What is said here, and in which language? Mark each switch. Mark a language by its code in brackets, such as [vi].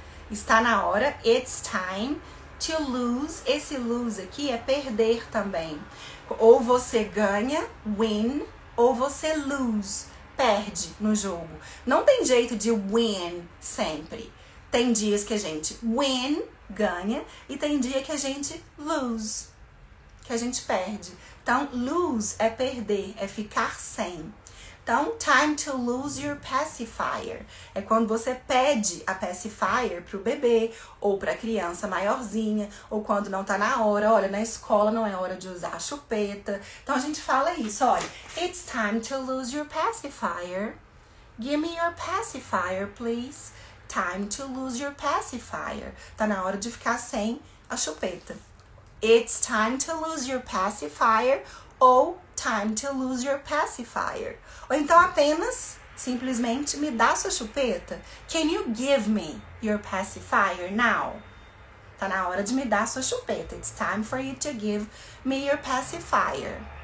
[pt] Está na hora, [en] it's time to lose. [pt] Esse lose aqui é perder também. Ou você ganha, win, ou você lose, perde no jogo. Não tem jeito de win sempre. Tem dias que a gente win, ganha, e tem dia que a gente lose, que a gente perde. Então, lose é perder, é ficar sem. Então, [en] time to lose your pacifier. [pt] É quando você pede a pacifier pro bebê, ou pra criança maiorzinha, ou quando não tá na hora. Olha, na escola não é hora de usar a chupeta. Então, a gente fala isso, olha. [en] It's time to lose your pacifier. Give me your pacifier, please. Time to lose your pacifier. [pt] Tá na hora de ficar sem a chupeta. [en] It's time to lose your pacifier. [pt] Ou [en] time to lose your pacifier. [pt] Ou então apenas, simplesmente, me dá sua chupeta. [en] Can you give me your pacifier now? [pt] Tá na hora de me dar sua chupeta. [en] It's time for you to give me your pacifier.